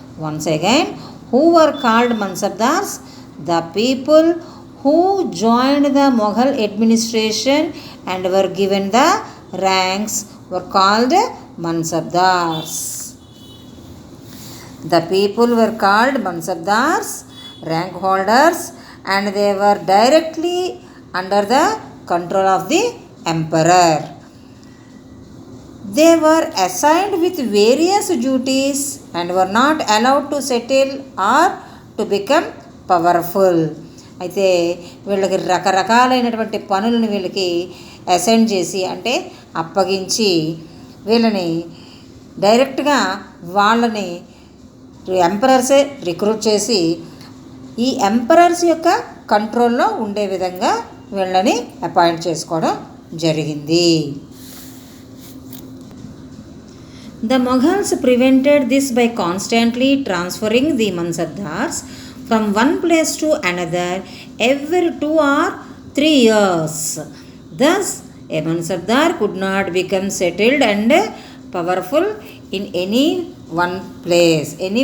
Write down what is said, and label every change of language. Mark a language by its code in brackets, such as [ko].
[en] Once again, who were called mansabdars? The people who joined the Mughal administration and were given the ranks were called mansabdars. The people were called Mansabdars, rank holders, and they were directly under the control of the emperor. They were assigned with various duties and were not allowed to settle or to become powerful. [te] అయితే వీళ్ళకి రకరకాలైనటువంటి పనులను వీళ్ళకి assign చేసి, అంటే అప్పగించి, వీళ్ళని డైరెక్ట్గా వాళ్ళని ఎంపరర్సే రిక్రూట్ చేసి ఈ ఎంపరర్స్ యొక్క కంట్రోల్లో ఉండే విధంగా వీళ్ళని అపాయింట్ చేసుకోవడం జరిగింది. [en] The Mughals prevented this by constantly transferring the Mansabdars from one place to another every 2 or 3 years. Thus, a Mansabdar could not become settled and powerful in any one place.